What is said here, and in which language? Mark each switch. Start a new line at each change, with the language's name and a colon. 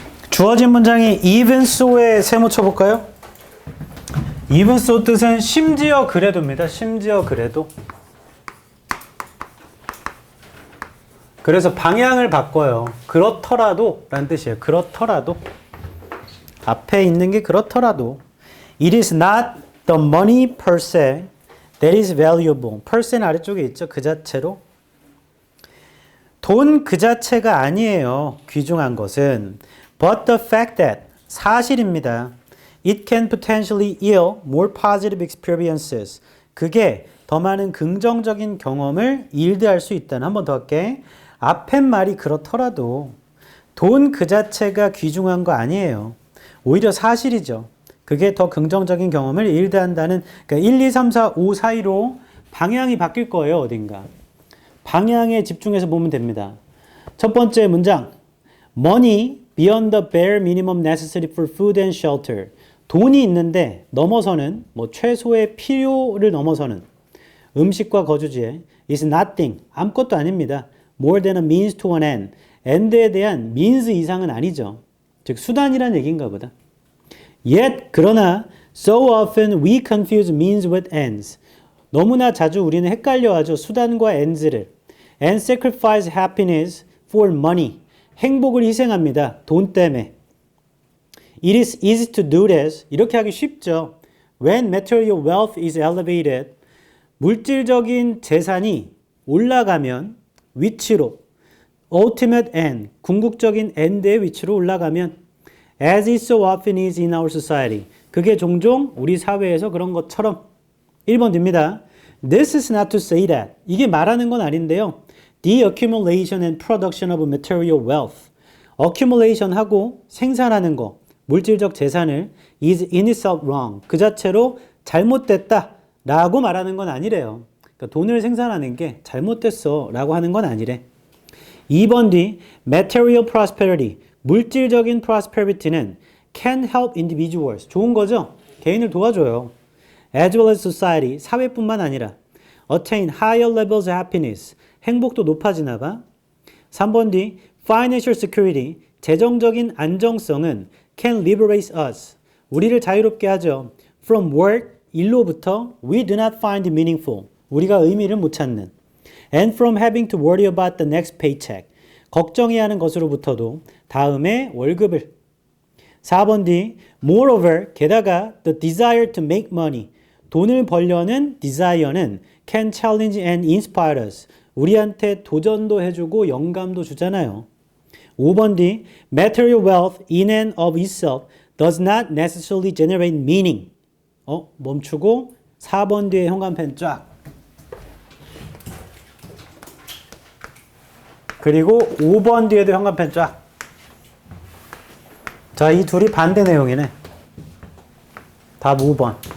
Korean: 주어진 문장이 even so의 세모 쳐볼까요? even so 뜻은 심지어 그래도입니다. 심지어 그래도. 그래서 방향을 바꿔요. 그렇더라도 라는 뜻이에요. 그렇더라도. 앞에 있는 게 그렇더라도.
English: It is not the money per se that is valuable.
Korean: per se는 아래쪽에 있죠. 그 자체로. 돈 그 자체가 아니에요. 귀중한 것은.
English: But the fact that.
Korean: 사실입니다.
English: It can potentially yield more positive experiences.
Korean: 그게 더 많은 긍정적인 경험을 yield할 수 있다는. 한 번 더 할게. 앞에 말이 그렇더라도 돈 그 자체가 귀중한 거 아니에요. 오히려 사실이죠. 그게 더 긍정적인 경험을 yield한다는. 그러니까 1, 2, 3, 4, 5 사이로 방향이 바뀔 거예요. 어딘가. 방향에 집중해서 보면 됩니다.
English: 첫 번째 문장. Money beyond the bare minimum necessary for food and shelter.
Korean: 돈이 있는데 넘어서는 뭐 최소의 필요를 넘어서는 음식과 거주지에
English: is nothing.
Korean: 아무것도 아닙니다.
English: more than a means to an end.
Korean: end에 대한 means 이상은 아니죠. 즉 수단이란 얘기인가 보다.
English: Yet
Korean: 그러나
English: so often we confuse means with ends.
Korean: 너무나 자주 우리는 헷갈려하죠. 수단과 ends를.
English: and sacrifice happiness for money.
Korean: 행복을 희생합니다. 돈 때문에.
English: It is easy to do this.
Korean: 이렇게 하기 쉽죠.
English: When material wealth is elevated.
Korean: 물질적인 재산이 올라가면 위치로
English: ultimate end,
Korean: 궁극적인 end의 위치로 올라가면
English: as it so often is in our society.
Korean: 그게 종종 우리 사회에서 그런 것처럼 1번 됩니다.
English: This is not to say that.
Korean: 이게 말하는 건 아닌데요.
English: The accumulation and production of material wealth.
Korean: accumulation하고 생산하는 거, 물질적 재산을
English: is in itself wrong.
Korean: 그 자체로 잘못됐다 라고 말하는 건 아니래요. 그러니까 돈을 생산하는 게 잘못됐어 라고 하는 건 아니래. 2번 뒤 material prosperity, 물질적인 prosperity는
English: can help individuals,
Korean: 좋은 거죠? 개인을 도와줘요.
English: as well as society,
Korean: 사회뿐만 아니라
English: attain higher levels of happiness,
Korean: 행복도 높아지나 봐. 3번 뒤
English: financial security,
Korean: 재정적인 안정성은
English: can liberate us,
Korean: 우리를 자유롭게 하죠.
English: from work,
Korean: 일로부터
English: we do not find meaningful,
Korean: 우리가 의미를 못 찾는.
English: and from having to worry about the next paycheck,
Korean: 걱정해야 하는 것으로부터도 다음에 월급을.
English: 4번 뒤 moreover,
Korean: 게다가
English: the desire to make money, 돈을 벌려는 desire는 can challenge and inspire us,
Korean: 우리한테 도전도 해주고 영감도 주잖아요.
English: 5번 뒤 material wealth in and of itself does not necessarily generate meaning.
Korean: 멈추고 4번 뒤에 형광펜 쫙. 그리고 5번 뒤에도 형광펜 쫙. 자, 이 둘이 반대 내용이네. 답 5번.